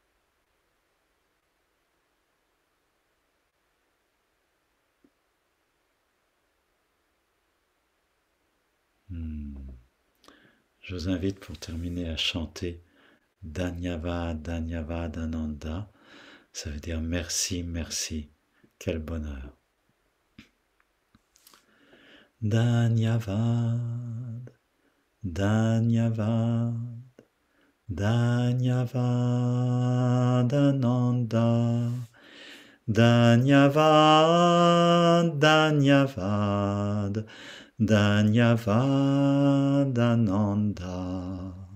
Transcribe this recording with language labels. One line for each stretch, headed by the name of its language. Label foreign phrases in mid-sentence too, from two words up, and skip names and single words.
French: Je vous invite pour terminer à chanter
Hindi: धन्यवाद, धन्यवाद आनंद.
French: Ça veut dire merci, merci. Quel bonheur.
Hindi: धन्यवाद, धन्यवाद, धन्यवाद आनंद. धन्यवाद, धन्यवाद, धन्यवाद आनंद.